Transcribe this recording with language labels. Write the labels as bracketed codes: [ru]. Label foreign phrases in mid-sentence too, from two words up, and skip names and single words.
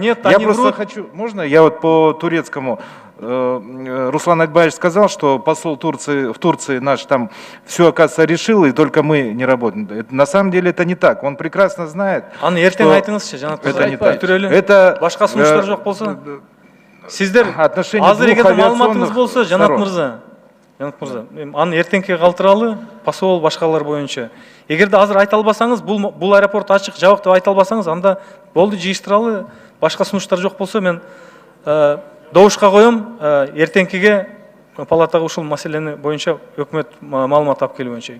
[ru] Я просто хочу, можно я вот по турецкому? Руслан Акбаевич сказал, что посол Турции в Турции наш там все, оказывается, решил, и только мы не работаем. На самом деле это не так. Он прекрасно знает, что это не так. Это отношение двух авиационных сторон. [ky] Жанат мырза, аны эртеңке калтыралы, посол башкалар боюнча. Эгерде азыр айта албасаңыз, бул аэропорт ачык, жабык деп айта албасаңыз, анда болду, жыйыштыралы, башка сунуштар жок болсо мен добушка коем, эртеңкиге палатага ушул маселени боюнча өкмөт маалымат алып келүү боюнча.